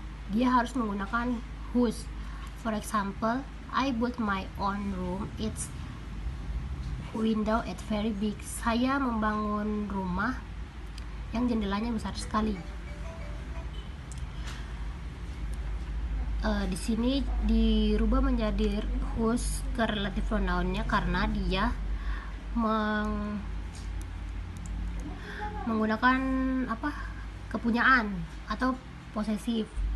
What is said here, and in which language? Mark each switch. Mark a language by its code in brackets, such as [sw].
[id] Dia harus menggunakan whose. [en] For example, I built my own room. Its window at very big. [id] Saya membangun rumah yang jendelanya besar sekali. Di sini dirubah menjadi whose ke relative pronoun-nya karena dia menggunakan kepunyaan atau posesif.